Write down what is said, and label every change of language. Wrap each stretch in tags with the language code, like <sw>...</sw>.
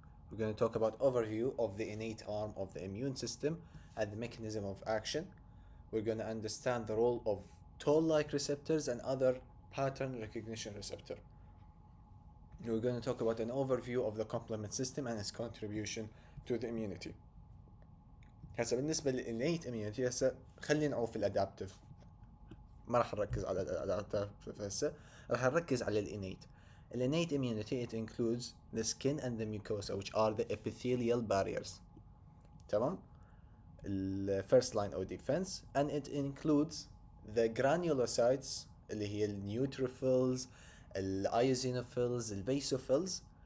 <en>We're going to talk about overview of the innate arm of the immune system and the mechanism of action. We're going to understand the role of toll-like receptors and other pattern recognition receptor. We're going to talk about an overview of the complement system and its contribution to the immunity.</en> <ar>هسه بالنسبة للإنيت immunity هسه خلينا نعوف الأدابتيف. ما راح نركز على الأدابتيف هسه، راح نركز على الإنيت.</ar> <en>الإنيت immunity it includes the skin and the mucosa which are the epithelial barriers.</en> <ar>تمام؟</ar> <en>the first line of defense, and it includes the granulocytes</en> <ar>اللي هي النيوتروفيلز الايزينوفيلز البيسوفيلز.</ar>